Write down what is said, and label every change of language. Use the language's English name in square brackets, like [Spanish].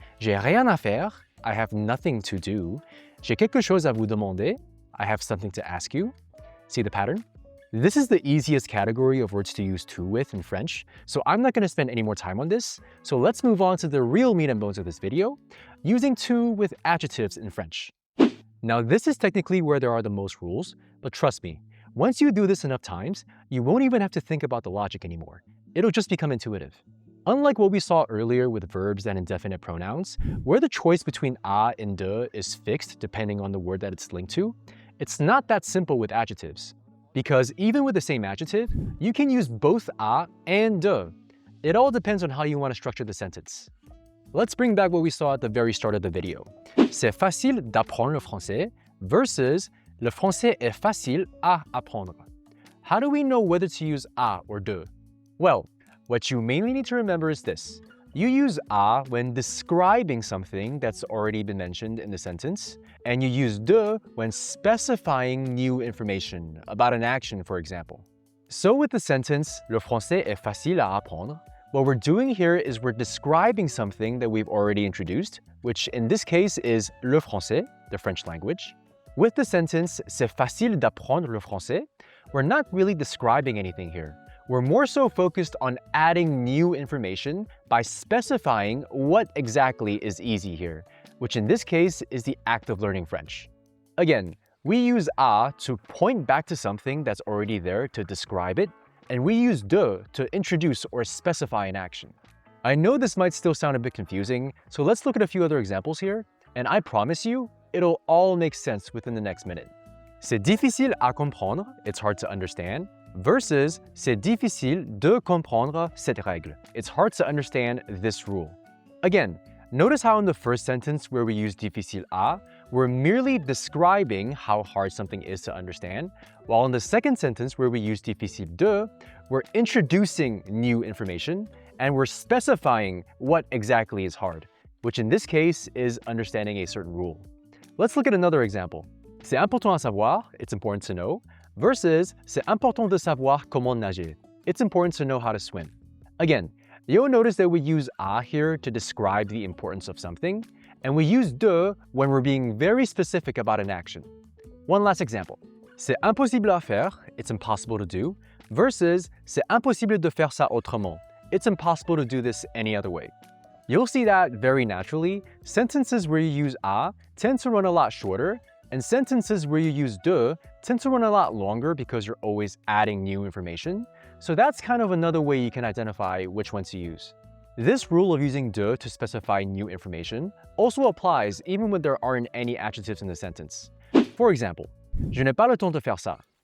[French] J'ai rien à faire, [English] I have nothing to do. [French] J'ai quelque chose à vous demander, [English] I have something to ask you. See the pattern? This is the easiest category of words to use to with in French, so I'm not going to spend any more time on this. So let's move on to the real meat and bones of this video, using to with adjectives in French. Now this is technically where there are the most rules, but trust me, once you do this enough times, you won't even have to think about the logic anymore. It'll just become intuitive. Unlike what we saw earlier with verbs and indefinite pronouns, where the choice between a and de is fixed depending on the word that it's linked to, it's not that simple with adjectives. Because even with the same adjective, you can use both a and de. It all depends on how you want to structure the sentence. Let's bring back what we saw at the very start of the video. [French] C'est facile d'apprendre le français versus le français est facile à apprendre. [English] How do we know whether to use a or de? Well, what you mainly need to remember is this. You use a when describing something that's already been mentioned in the sentence, and you use de when specifying new information about an action, for example. So with the sentence, [French] le français est facile à apprendre, [English] what we're doing here is we're describing something that we've already introduced, which in this case is le français, the French language. With the sentence, [French] c'est facile d'apprendre le français, [English] we're not really describing anything here. We're more so focused on adding new information by specifying what exactly is easy here, which in this case is the act of learning French. Again, we use a to point back to something that's already there to describe it, and we use de to introduce or specify an action. I know this might still sound a bit confusing, so let's look at a few other examples here, and I promise you, it'll all make sense within the next minute. [French] C'est difficile à comprendre, [English] it's hard to understand, [French] versus c'est difficile de comprendre cette règle. [English] It's hard to understand this rule. Again, notice how in the first sentence where we use difficile à, we're merely describing how hard something is to understand, while in the second sentence where we use difficile de, we're introducing new information and we're specifying what exactly is hard, which in this case is understanding a certain rule. Let's look at another example. [French] C'est important à savoir, [English] it's important to know, [French] versus c'est important de savoir comment nager. [English] It's important to know how to swim. Again, you'll notice that we use à here to describe the importance of something, and we use de when we're being very specific about an action. One last example. [French] C'est impossible à faire, [English] it's impossible to do, [French] versus c'est impossible de faire ça autrement. [English] It's impossible to do this any other way. You'll see that very naturally, sentences where you use à tend to run a lot shorter, and sentences where you use de tend to run a lot longer because you're always adding new information. So that's kind of another way you can identify which ones to use. This rule of using de to specify new information also applies even when there aren't any adjectives in the sentence. For example, [French] je n'ai pas le temps de faire ça.